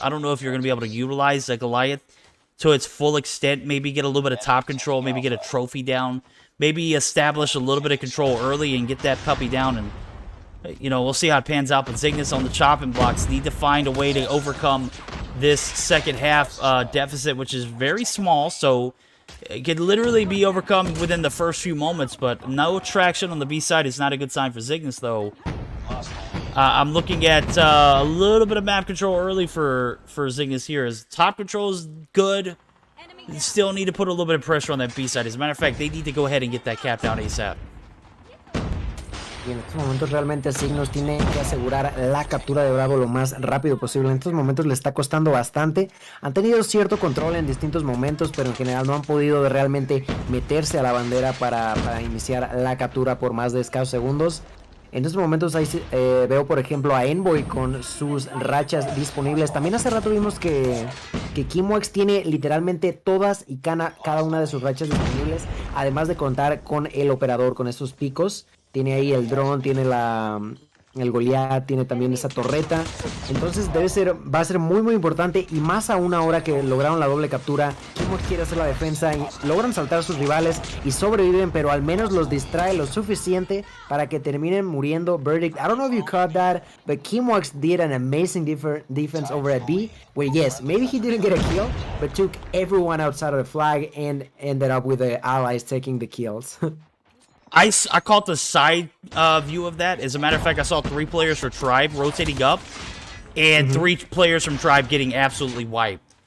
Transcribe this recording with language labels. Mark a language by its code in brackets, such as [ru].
[en] I don't know if you're going to be able to utilize the Goliath to its full extent, maybe get a little bit of top control, maybe get a trophy down, maybe establish a little bit of control early and get that puppy down, and you know, we'll see how it pans out. But Zygnus on the chopping blocks need to find a way to overcome this second half deficit, which is very small, so it could literally be overcome within the first few moments, but no traction on the B side is not a good sign for Zygnus, though. I'm looking at a little bit of map control early for Zygnus here. As top control is good, you still need to put a little bit of pressure on that B side. As a matter of fact, they need to go ahead and get that cap down ASAP. [es] Y en estos momentos realmente Signos tiene que asegurar la captura de Bravo lo más rápido posible. En estos momentos le está costando bastante. Han tenido cierto control en distintos momentos, pero en general no han podido realmente meterse a la bandera para iniciar la captura por más de escasos segundos. En estos momentos ahí, veo por ejemplo a Envoy con sus rachas disponibles. También hace rato vimos que KimWax tiene literalmente todas y cada una de sus rachas disponibles, además de contar con el operador, con esos picos. Tiene ahí el dron, tiene el Goliath, tiene también esa torreta. Entonces va a ser muy importante, y más aún ahora que lograron la doble captura. KimWax quiere hacer la defensa y logran saltar a sus rivales y sobreviven, pero al menos los distrae lo suficiente para que terminen muriendo. [en] Verdict, I don't know if you caught that, but KimWax did an amazing defense over at B, where yes, maybe he didn't get a kill, but took everyone outside of the flag and ended up with the allies taking the kills. I caught the side view of that. As a matter of fact, I saw 3 players for Tribe rotating up, and 3 players from Tribe getting absolutely wiped.